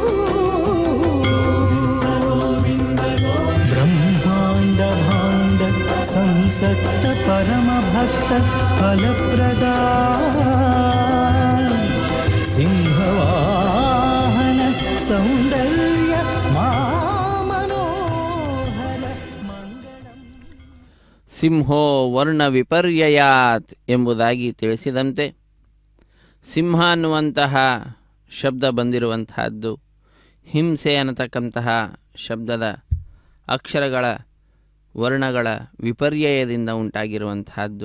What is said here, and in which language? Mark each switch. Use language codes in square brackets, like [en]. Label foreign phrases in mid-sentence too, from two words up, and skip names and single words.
[sa] బ్రహ్మాండ భాండ సంసక్త పరమ భక్త ఫలప్రదా సింహవాహన సౌందర్య మామనోహర ಮಂಗಳಂ. ಸಿಂಹೋ ವರ್ಣ ವಿಪರ್ಯಯಾತ್ [kn] ಎಂಬುದಾಗಿ ತಿಳಿಸಿದಂತೆ ಸಿಂಹ ಅನ್ನುವಂತಹ ಶಬ್ದ ಬಂದಿರುವಂತಹದ್ದು ಹಿಂಸೆ ಅನ್ನತಕ್ಕಂತಹ ಶಬ್ದದ ಅಕ್ಷರಗಳ ವರ್ಣಗಳ ವಿಪರ್ಯಯದಿಂದ ಉಂಟಾಗಿರುವಂತಹದ್ದು.